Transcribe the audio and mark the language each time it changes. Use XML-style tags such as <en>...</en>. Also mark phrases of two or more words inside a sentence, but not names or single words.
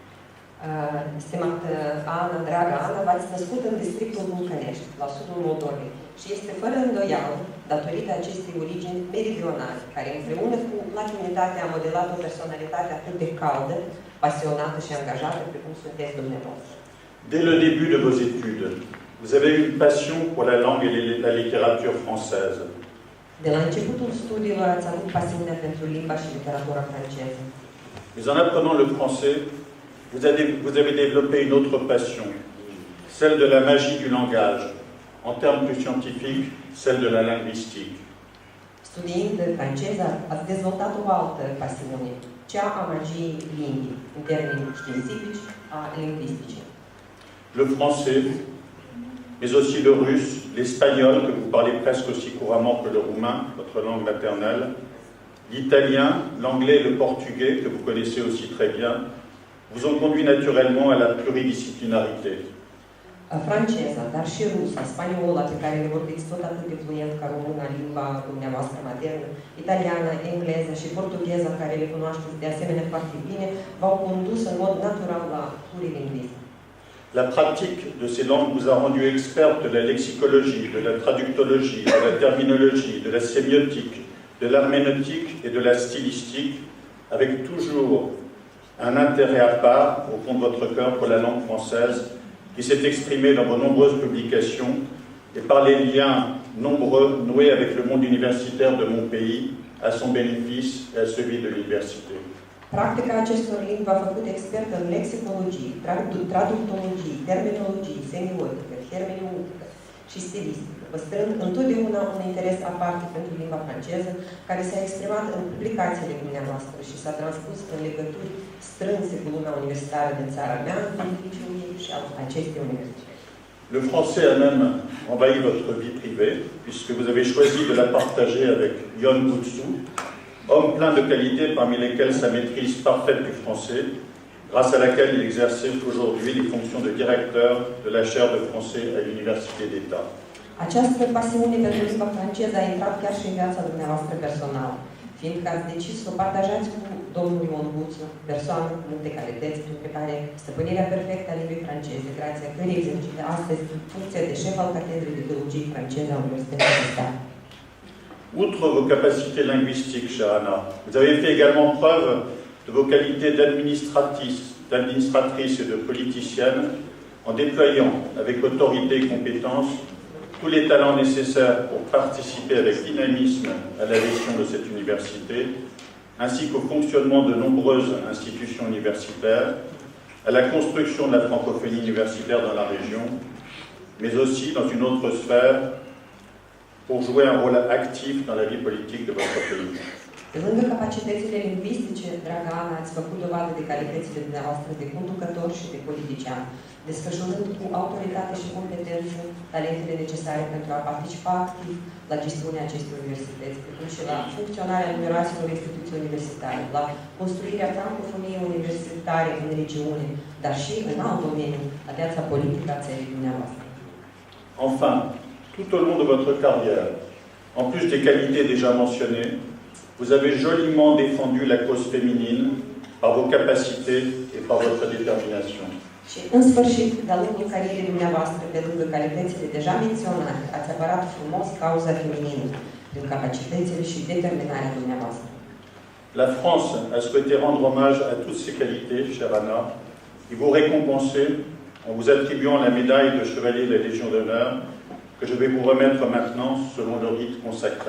<ro>Stimată Ana, dragă Ana, v-ați născut în districtul Vulcănești, la sudul Moldovei, și este fără îndoială, datorită acestei origini meridionale, care împreună cu latinitatea a modelat o personalitate atât de caldă, pasionată și angajată, precum sunteți dumneavoastră.</ro> <fr>Dès le début de vos études, vous avez eu une passion pour la langue et la littérature française.</fr> <ro>De la începutul studiilor ați avut pasiunea pentru limba și literatura franceză.</ro> <fr>Mais en apprenant le français, vous avez développé une autre passion, celle de la magie du langage, en termes plus scientifiques, celle de la linguistique.</fr> <ro>Studiind franceză, ați dezvoltat o altă pasiune, cea a magiei limbii, în termeni științifici, a lingvisticii.</ro> <fr>Le français, mais aussi le russe, l'espagnol, que vous parlez presque aussi couramment que le roumain, votre langue maternelle, l'italien, l'anglais et le portugais, que vous connaissez aussi très bien, vous ont conduit naturellement à la pluridisciplinarité.</fr> <ro>Franceza, dar și rusa, spaniola, pe care le vorbiți tot atât de fluent ca româna, limba dumneavoastră maternă, italiana, engleza și portugheza, care le cunoașteți de asemenea foarte bine, v-au condus în mod natural la plurilingvism.</ro> <fr>La pratique de ces langues vous a rendu expert de la lexicologie, de la traductologie, de la terminologie, de la sémiotique, de l'herméneutique et de la stylistique, avec toujours un intérêt à part, au fond de votre cœur, pour la langue française, qui s'est exprimé dans vos nombreuses publications et par les liens nombreux noués avec le monde universitaire de mon pays, à son bénéfice et à celui de l'université.</fr> <ro>Practica acestor limbi v-a făcut expert în lexicologie, traductologie, terminologie, semiotică, hermeneutică și stilistică, păstrând întotdeauna un interes aparte pentru limba franceză, care s-a exprimat în publicațiile dumneavoastră și s-a transpus în legături strânse cu lumea universitară din țara mea, în beneficiul ei și al acestei universități.</ro> <fr>Le français a même envahi votre vie privée, puisque vous avez choisi de la partager avec Ion Boutsou, homme plein de qualités parmi lesquelles sa maîtrise parfaite du français, grâce à laquelle il exerce aujourd'hui les fonctions de directeur de la chaire de français à l'Université d'État.</fr> <ro>Această pasiune pentru limba franceză a intrat chiar și în viața dumneavoastră personală, fiindcă ați decis să o partajați cu domnul Ion Boutsou, persoană cu multe calități, printre care stăpânirea perfectă a limbii franceze, grație cărei exercită astăzi funcția de șef al catedrei de teologie franceză a Universității d'État.</ro> <fr>Outre vos capacités linguistiques, chère Anna, vous avez fait également preuve de vos qualités d'administratrice et de politicienne en déployant avec autorité et compétence tous les talents nécessaires pour participer avec dynamisme à la gestion de cette université, ainsi qu'au fonctionnement de nombreuses institutions universitaires, à la construction de la francophonie universitaire dans la région, mais aussi dans une autre sphère pour jouer un rôle actif dans la vie politique de votre pays.</fr> <ro>Pe lângă capacitățile lingvistice, dragă Ana, ați făcut dovadă de calitățile dumneavoastră de conducător și de politician, desfășurând cu autoritate și competență talentele necesare pentru a participa activ la gestiunea acestei universități, precum și la funcționarea numeroaselor instituții universitare, la construirea francofoniei universitare în regiune, dar și în alt domeniu, la viața politică a țării dumneavoastră.</ro> <fr>Enfin, tout au long de votre carrière, en plus des qualités déjà mentionnées, vous avez joliment défendu la cause féminine par vos capacités et par votre détermination.</fr> <ro>Și, în sfârșit, de-a lungul carierei dumneavoastră, pe lângă calitățile deja menționate, ați apărat frumos cauza feminină, prin capacitățile și determinarea dumneavoastră.</ro> <fr>La France a souhaité rendre hommage à toutes ces qualités, chère Anna, et vous récompenser en vous attribuant la médaille de chevalier de la Légion d'honneur que je vais vous remettre maintenant selon le rite consacré.</fr>